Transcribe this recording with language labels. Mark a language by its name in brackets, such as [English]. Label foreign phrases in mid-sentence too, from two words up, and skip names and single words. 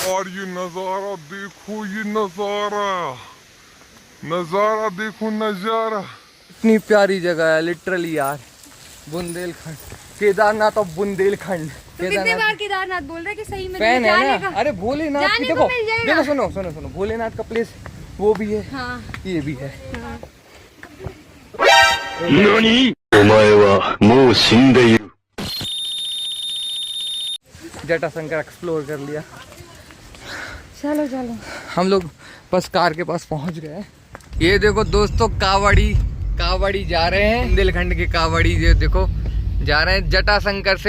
[Hindi] और ये नजारा देखो, ये नजारा, नजारा देखो, नजारा। इतनी प्यारी जगह है लिटरली यार, बुंदेलखंड, केदारनाथ और बुंदेलखंड। तो कितने बार केदारनाथ बोल रहे कि सही में फैन है जाने ना? का? अरे भोलेनाथ की देखो, देखो सुनो सुनो सुनो, भोलेनाथ का प्लेस वो भी है। हाँ। ये भी है। हाँ। [Japanese] 何? お前はもう死んでいる。 [Hindi] जटाशंकर एक्सप्लोर कर लिया। चलो चलो, हम लोग बस कार के पास पहुंच गए। ये देखो दोस्तों, कावड़ी जा रहे हैं, बुंदेलखंड के कावड़ी ये देखो जा रहे हैं जटाशंकर से।